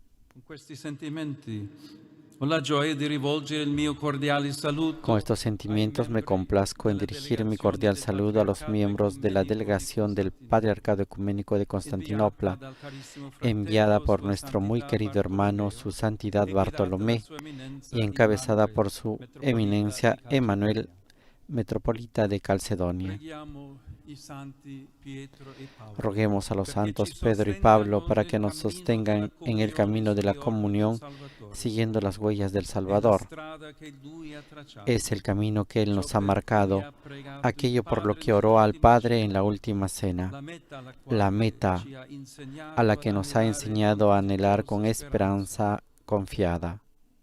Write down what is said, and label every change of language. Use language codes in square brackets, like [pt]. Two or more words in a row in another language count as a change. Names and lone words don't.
[es] Con estos sentimientos me complazco en dirigir mi cordial saludo a los miembros de la delegación del Patriarcado Ecuménico de Constantinopla, enviada por nuestro muy querido hermano, su Santidad Bartolomé, y encabezada por su Eminencia Emanuel, Metropolita de Calcedonia. [it] i santi Pietro e Paolo, [es] Roguemos a los [it] perché [es] santos [it] ci [es] Pedro y [it] sostengano [es] Pablo para [it] nel [es] que nos [it] cammino [es] sostengan [it] della [es] en el camino de la comunión, [it] Salvatore. [es] siguiendo las huellas del [it] È la [es] Salvador. [it] strada che Lui ha tracciato. [es] Es el camino que Él [it] Ciò [es] nos ha [it] per cui [es] marcado, [it] ha pregato il [es] aquello por lo [it] Padre [es] que oró al [it] nell'ultima [es] Padre en [it] cena, [es] la última cena, [it] la meta alla [es] la [it] quale [es] meta [it] ci ha [es] a [it] insegnato [es] la [it] ad [es] que nos ha [it] anelare [es] enseñado a [it] con [es] anhelar con [it] fiduciosa speranza. [es] esperanza confiada.